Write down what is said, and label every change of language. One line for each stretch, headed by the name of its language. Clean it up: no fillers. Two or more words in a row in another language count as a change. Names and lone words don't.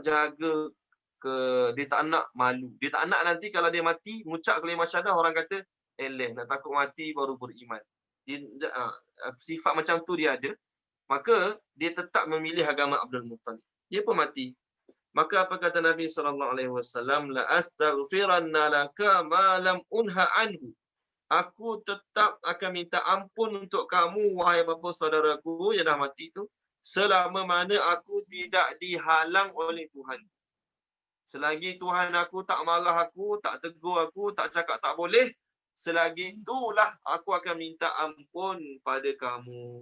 Malay: Sebab nak jaga dia tak nak malu. Dia tak nak nanti kalau dia mati, mengucap kalimah syahadah, orang kata, nak takut mati baru beriman. Sifat macam tu dia ada. Maka dia tetap memilih agama Abdul Muttalib. Dia pun mati. Maka apa kata Nabi SAW?
Arabic: لأستغفرن لك ما لم أنه عنه.
Malay: Aku tetap akan minta ampun untuk kamu, wahai bapa saudaraku yang dah mati tu, selama mana aku tidak dihalang oleh Tuhan. Selagi Tuhan aku tak marah aku, tak tegur aku, tak cakap tak boleh, selagi itulah aku akan minta ampun pada kamu.